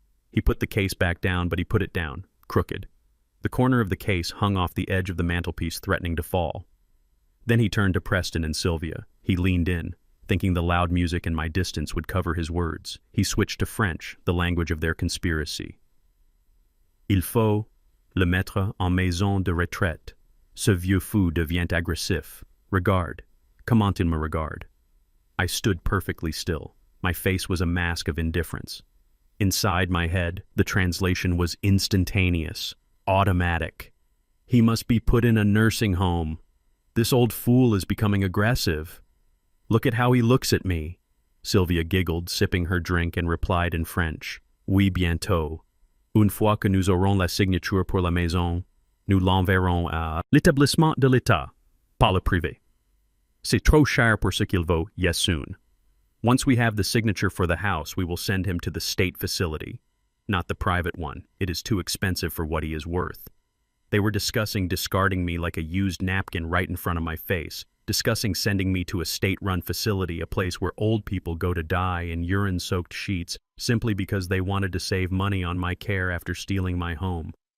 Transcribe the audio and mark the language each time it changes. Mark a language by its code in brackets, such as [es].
[en] He put the case back down, but he put it down, crooked. The corner of the case hung off the edge of the mantelpiece, threatening to fall. Then he turned to Preston and Sylvia. He leaned in, thinking the loud music in my distance would cover his words. He switched to French, the language of their conspiracy. [fr] Il faut le mettre en maison de retraite. Ce vieux fou devient agressif. Regarde. Comment il me regarde? [en] I stood perfectly still. My face was a mask of indifference. Inside my head, the translation was instantaneous, automatic. He must be put in a nursing home. This old fool is becoming aggressive. Look at how he looks at me. Sylvia giggled, sipping her drink, and replied in French. [fr] Oui, bientôt. Une fois que nous aurons la signature pour la maison, nous l'enverrons à l'établissement de l'État, pas le privé. C'est trop cher pour ce qu'il vaut, [en] yes soon. Once we have the signature for the house, we will send him to the state facility, not the private one. It is too expensive for what he is worth. They were discussing discarding me like a used napkin right in front of my face, discussing sending me to a state-run facility, a place where old people go to die in urine-soaked sheets, simply because they wanted to save money on my care after stealing my home.